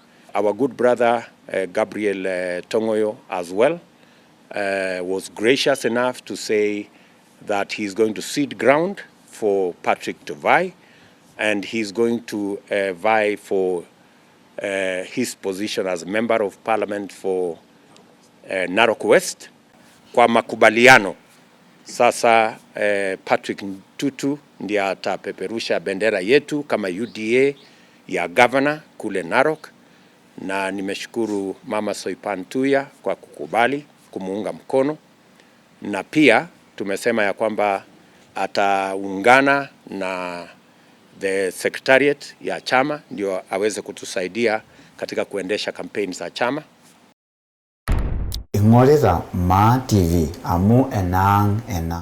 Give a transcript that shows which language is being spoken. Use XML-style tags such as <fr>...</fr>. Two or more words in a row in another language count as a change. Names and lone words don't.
<en>Our good brother Gabriel Tongoyo as well was gracious enough to say that he's going to cede ground for Patrick to vie, and he's going to vie for his position as member of parliament for Narok West.</en> <sw>Kwa makubaliano sasa Patrick Ntutu ndiye atapeperusha bendera yetu kama UDA ya governor kule Narok, na nimeshukuru Mama Soipantuya kwa kukubali kumuunga mkono, na pia tumesema ya kwamba ataungana na</sw> <en>the secretariat</en> <sw>ya chama ndio aweze kutusaidia katika kuendesha kampeni za chama.</sw> <mas>Ing'orita Ma TV amu enang ena.</mas>